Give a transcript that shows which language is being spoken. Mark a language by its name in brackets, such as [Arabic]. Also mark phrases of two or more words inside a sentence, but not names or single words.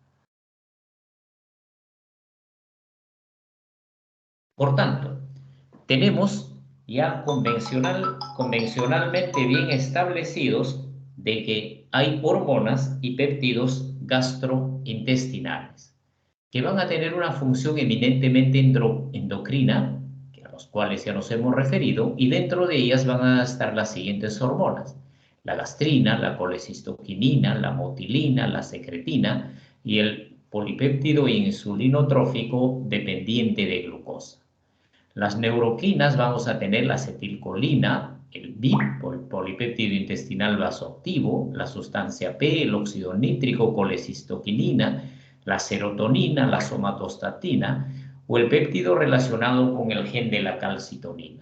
[Spanish] Por tanto, tenemos ya convencionalmente bien establecidos de que hay hormonas y péptidos gastrointestinales que van a tener una función eminentemente endocrina, a los cuales ya nos hemos referido, y dentro de ellas van a estar las siguientes hormonas: la gastrina, la colecistoquinina, la motilina, la secretina y el polipéptido insulinotrófico dependiente de glucosa. Las neuroquinas vamos a tener la acetilcolina, el BIP, el polipéptido intestinal vasoactivo, la sustancia P, el óxido nítrico, colecistoquinina, la serotonina, la somatostatina o el péptido relacionado con el gen de la calcitonina.